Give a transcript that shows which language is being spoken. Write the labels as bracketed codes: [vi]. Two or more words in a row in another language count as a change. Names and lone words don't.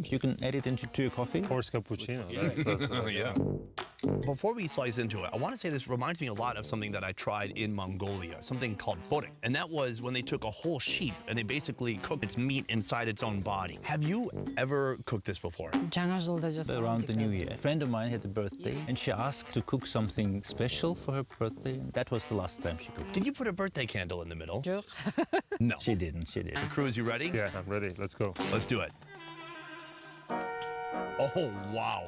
[en] You can add it into your coffee. Horse cappuccino. Yeah. Before we slice into it, I want to say this reminds me a lot of something that I tried in Mongolia, something called borek. And that was when they took a whole sheep and they basically cooked its meat inside its own body. Have you ever cooked this before? [kk] жаңа жылда жасаған [en] Around the new year, a friend of mine had a birthday and she asked to cook something special for her birthday. That was the last time she cooked. Did you put a birthday candle in the middle? [kk] жоқ. [en] No. She didn't, she didn't. Cruz, you ready? Yeah, I'm ready. Let's go. Let's do it. Oh, wow.